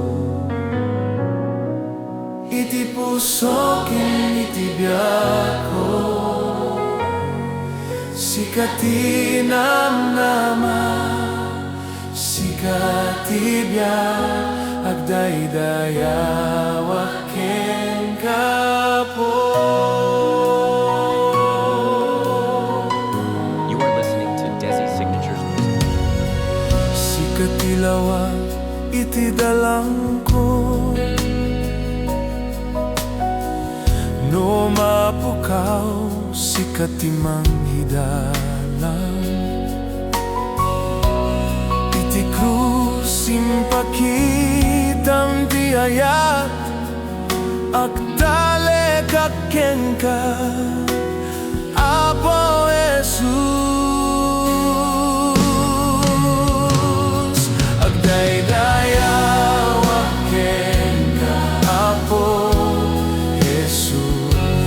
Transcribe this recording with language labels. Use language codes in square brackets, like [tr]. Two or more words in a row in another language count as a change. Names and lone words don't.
[ilo] iti puso ken iti biyak ko sikati namnama sikati biyak agdaydayawa ken ka Apo. [en] You are listening to Desi Signatures music. [ilo] Sikati lawa iti dalang ko no mapukaw sikati manghidalang iti krus simpakitang ti ayat agdale kaken ka Apo Jesus agdaydayawa ken ka Apo Jesus